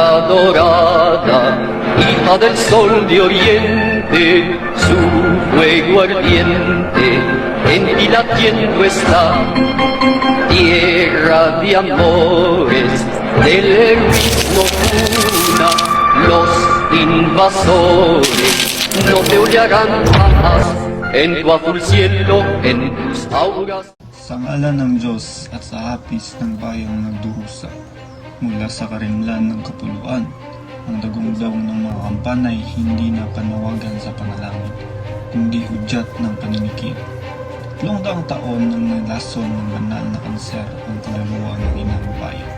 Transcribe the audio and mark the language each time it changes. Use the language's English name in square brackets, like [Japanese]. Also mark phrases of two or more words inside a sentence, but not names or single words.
[Spanish] dorada, hija del sol de oriente, su fuego ardiente en ti latiendo está. Tierra de amores, del mismo cuna, los invasores no te hollarán jamás en tu azul cielo, en tus auras. [Filipino] Sa ngalan ng Diyos at sa hapis ng bayang nagdurusa, mula sa karimlan ng kapuluan, ang dagong-daw ng mga kampanay hindi na panawagan sa panalangin, kundi hudyat ng paninikip. 300 taon nang nalason ng banal na kanser ang kaluluwa ng inang bayan.